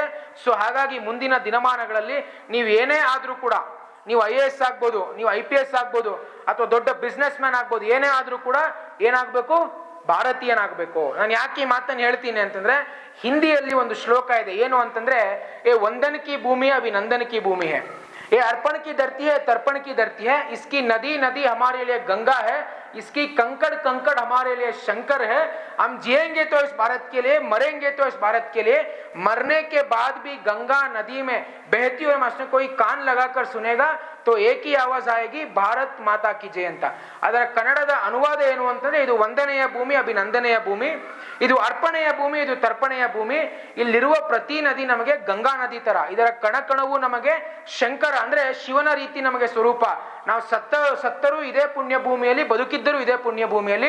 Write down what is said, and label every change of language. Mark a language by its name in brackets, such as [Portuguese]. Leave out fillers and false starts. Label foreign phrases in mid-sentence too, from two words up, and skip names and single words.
[Kannada] ಸೊ ಹಾಗಾಗಿ ಮುಂದಿನ ದಿನಮಾನಗಳಲ್ಲಿ ನೀವು ಏನೇ ಆದ್ರೂ ಕೂಡ, ನೀವು IAS ಆಗ್ಬೋದು, ನೀವು IPS ಆಗ್ಬೋದು, ಅಥವಾ ದೊಡ್ಡ [English] business man [Kannada] ಆಗ್ಬೋದು, ಏನೇ ಆದ್ರೂ ಕೂಡ ಏನಾಗಬೇಕು, ಭಾರತೀಯನಾಗಬೇಕು. ನಾನು ಯಾಕೆ ಈ ಮಾತನ್ನು ಹೇಳ್ತೀನಿ ಅಂತಂದ್ರೆ, ಹಿಂದಿಯಲ್ಲಿ ಒಂದು ಶ್ಲೋಕ ಇದೆ. ಏನು ಅಂತಂದ್ರೆ, [Hindi] ये वंदन की भूमि अभिनंदन की भूमि है, ये अर्पण की धरती है, तर्पण की धरती है, इसकी नदी नदी हमारे लिए गंगा है, इसकी कंकड़ कंकड़ हमारे लिए शंकर है. हम जिएंगे तो इस भारत के लिए, मरेंगे तो इस भारत के लिए, मरने के बाद भी गंगा नदी में बहती हुई मछली कोई कान लगाकर सुनेगा तो एक ही आवाज आएगी, भारत माता की जय ಅಂತ. [Kannada] ಅದರ ಕನ್ನಡದ ಅನುವಾದ ಏನು ಅಂತಂದ್ರೆ, ಇದು ವಂದನೆಯ ಭೂಮಿ, ಅಭಿನಂದನೆಯ ಭೂಮಿ, ಇದು ಅರ್ಪಣೆಯ ಭೂಮಿ, ಇದು ತರ್ಪಣೆಯ ಭೂಮಿ. ಇಲ್ಲಿರುವ ಪ್ರತಿ ನದಿ ನಮಗೆ ಗಂಗಾ ನದಿ ತರ, ಇದರ ಕಣಕಣವು ನಮಗೆ ಶಂಕರ ಅಂದ್ರೆ ಶಿವನ ರೀತಿ ನಮಗೆ ಸ್ವರೂಪ. ನಾವು ಸತ್ತರೂ ಇದೇ ಪುಣ್ಯ ಭೂಮಿಯಲ್ಲಿ, ಬದುಕಿದ್ದರೂ ಇದೇ ಪುಣ್ಯ ಭೂಮಿಯಲ್ಲಿ.